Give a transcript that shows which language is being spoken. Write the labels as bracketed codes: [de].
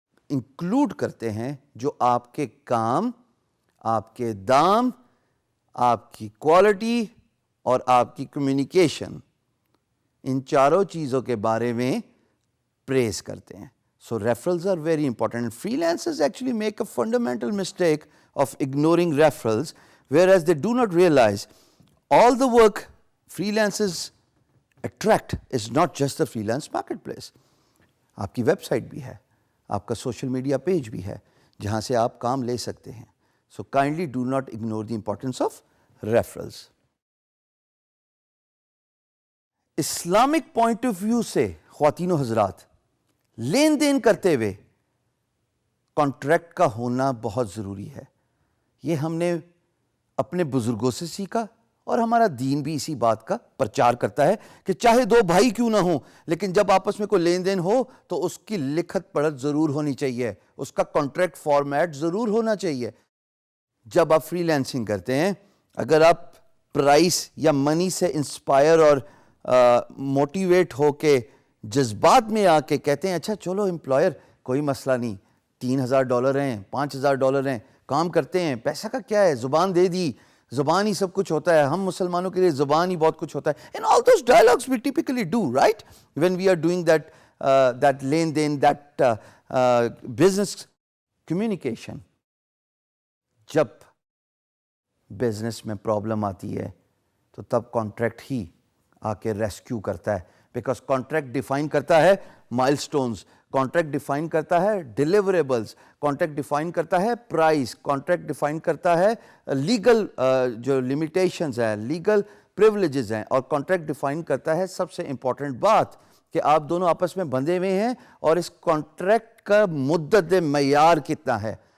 [ur] Include کرتے ہیں جو آپ کے کام، آپ کے دام، آپ کی کوالٹی اور آپ کی کمیونیکیشن، ان چاروں چیزوں کے بارے میں پریز کرتے ہیں. [en] So referrals are very important. Freelancers actually make a fundamental mistake of ignoring referrals, whereas they do not realize all the work freelancers attract is not just the freelance marketplace. [ur] آپ کی web site بھی ہے، آپ کا social media page بھی ہے جہاں سے آپ کام لے سکتے ہیں. [en] So kindly do not ignore the importance of referrals. [ur] Islamic point of view سے خواتین و حضرات، لین دین کرتے ہوئے کانٹریکٹ کا ہونا بہت ضروری ہے. یہ ہم نے اپنے بزرگوں سے سیکھا اور ہمارا دین بھی اسی بات کا پرچار کرتا ہے کہ چاہے 2 بھائی کیوں نہ ہوں لیکن جب آپس میں کوئی لین دین ہو تو اس کی لکھت پڑھت ضرور ہونی چاہیے، اس کا کانٹریکٹ فارمیٹ ضرور ہونا چاہیے. جب آپ فری لانسنگ کرتے ہیں، اگر آپ پرائس یا منی سے انسپائر اور موٹیویٹ ہو کے جذبات میں آ کے کہتے ہیں اچھا چلو امپلائر کوئی مسئلہ نہیں $3,000 ہیں, $5,000 ہیں, کام کرتے ہیں. پیسہ کا کیا ہے, زبان دے دی, زبان ہی سب کچھ ہوتا ہے. ہم مسلمانوں کے لیے زبان ہی بہت کچھ ہوتا ہے. [en] And all those dialogues we typically do, right? When we are doing that لین دین, that business communication. [ur] جب بزنس میں پرابلم آتی ہے تو تب کانٹریکٹ ہی آ کے ریسکیو کرتا ہے, بیکاز کانٹریکٹ ڈیفائن کرتا ہے مائل سٹونز, کانٹریکٹ ڈیفائن کرتا ہے ڈیلیوریبلز, کانٹریکٹ ڈیفائن کرتا ہے پرائز, کانٹریکٹ ڈیفائن کرتا ہے لیگل جو لمیٹیشنز ہیں, لیگل پریولیجز ہیں, اور کانٹریکٹ ڈیفائن کرتا ہے سب سے امپورٹنٹ بات کہ آپ دونوں آپس میں بندھے ہوئے ہیں اور اس کانٹریکٹ کا مدت معیار کتنا ہے.